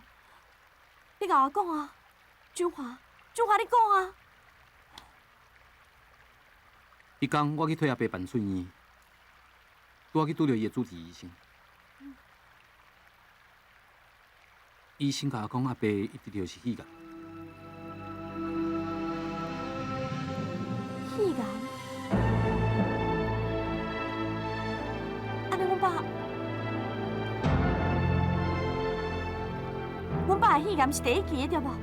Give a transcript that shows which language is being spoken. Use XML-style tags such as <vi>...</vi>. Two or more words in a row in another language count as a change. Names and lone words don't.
<nan>你甲我讲啊，俊华，俊华，你讲啊！迄天我去替阿伯办出院，拄去拄到伊的主治医生。医生甲我讲，阿伯一直就是肺癌。肺癌？安尼，阮爸的肺癌是第一期的，对无？</nan>